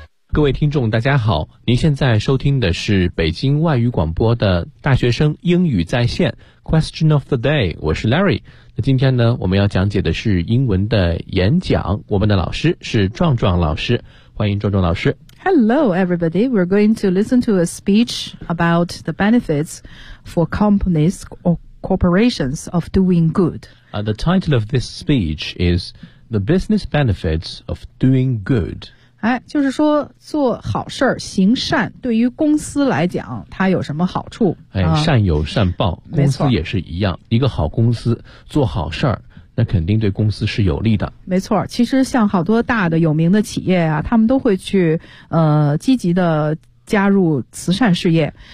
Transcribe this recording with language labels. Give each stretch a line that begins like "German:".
Chinese: 各位听众大家好，您现在收听的是北京外语广播的大学生英语在线 Question of the day， 我是 Larry。那今天呢，我们要讲解的是英文的演讲，我们的老师是壮壮老师，欢迎壮壮老师。
English: Hello everybody, we're going to listen to a speech about the benefits for companies or corporations of doing good. The title of this speech is The Business Benefits of Doing Good.
Chinese: 就是说做好事儿行善对于公司来讲它有什么好处，善有善报，公司也是一样，一个好公司做好事儿，那肯定对公司是有利的。没错，其实像好多大的有名的企业啊，他们都会去积极的加入慈善事业。